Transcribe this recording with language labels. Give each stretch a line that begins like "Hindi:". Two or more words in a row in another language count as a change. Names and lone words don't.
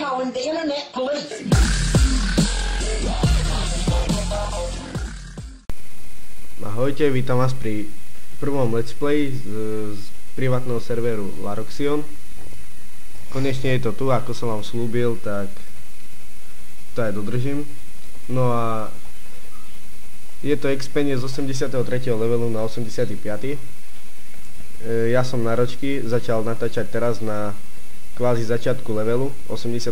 English: am the internet police.
Slovak: Ahojte, vítam vás pri prvom
English: let's play
Slovak: z privátneho serveru Laroxion. Konečne je to tu, ako som vám slúbil, tak to aj dodržím. No a je to expenie z 83. levelu na 85. Ja som na ročky začal natáčať teraz na kvázi začiatku levelu 83.